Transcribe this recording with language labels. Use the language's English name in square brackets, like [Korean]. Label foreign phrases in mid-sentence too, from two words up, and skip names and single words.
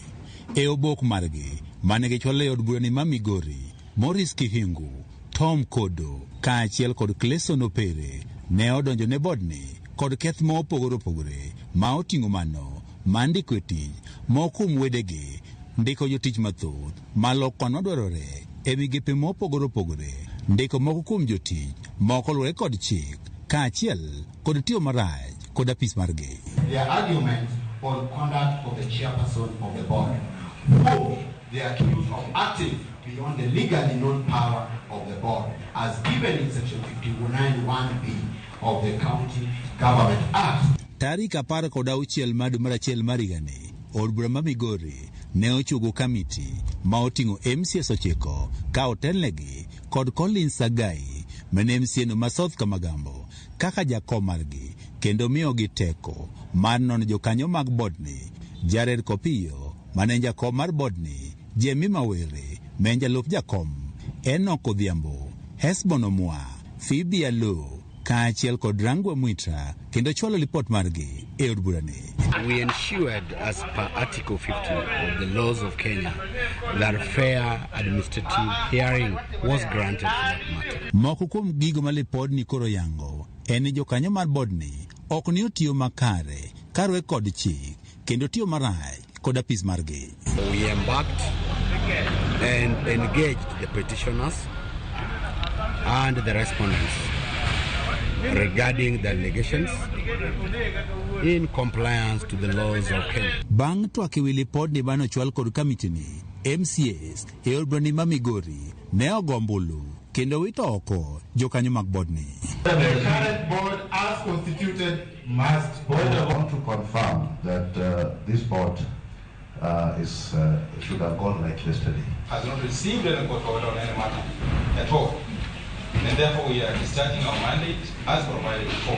[Luo (Kenya and Tanzania)] E obok margi mane gichwalo e od bura ni ma Migori, Morris Kihingu, Tom Kodo kaachiel kod Cleson Opere ne odonjo ne board ni kod keth mopogore opogore ma oting'o mano mandiko e tich mokum wedegi ndiko jotich mathoth maloko nodwarore e migepe mopogore opogore, ndiko moko kuom jotich moko luwore kod chik kaachiel kod tiyo marach kod apis margi. [English] Their argument on conduct of the chairperson of the board, who they are accused of acting beyond the legally known power of the board as given in section 59(1)(b) of the County Government Act. [Luo (Kenya and Tanzania)] Tarik 16 mar dwe mar achiel mar higani, od bura ma Migori ne ochugo kamiti ma oting'o MCS 9 ka otelnegi kod Collins Sagai mane MCN ma South Kamagambo kaka jakom margi kendo miyogi teko mar nono jokanyo mag board ni. Jared Kopio mane jakom mar board ni, Jemi Mawere men jalup jakom, Enoch Odhiambo, Hesbon Omwa, Phoebe Alo kaachiel kod Rangwa Mwitra kendo chwalo report margi e od bura ni. [English] We ensured as per Article 50 of the laws of Kenya that fair administrative hearing was granted for that matter. [Luo (Kenya and Tanzania)] Moko kuom gigo ma report ni koro yango en ni jokanyo mar board ni ok ni otiyo makare karwe kod chik kendo tiyo marach kod apis margi. [English] We embarked and engaged the petitioners and the respondents regarding the allegations in compliance to the laws of Kenya. [Luo (Kenya and Tanzania)] Bang' twak ewi report ni bano chwal kod kamiti ni, MCS e od bura ni ma Migori ne ogombulu kendo wito oko jokanyo mag board ni. [English] The current board as constituted must want to confirm that this board should have gone like yesterday. Has not received any court order on any matter at all. And therefore we are discharging our mandate as provided before.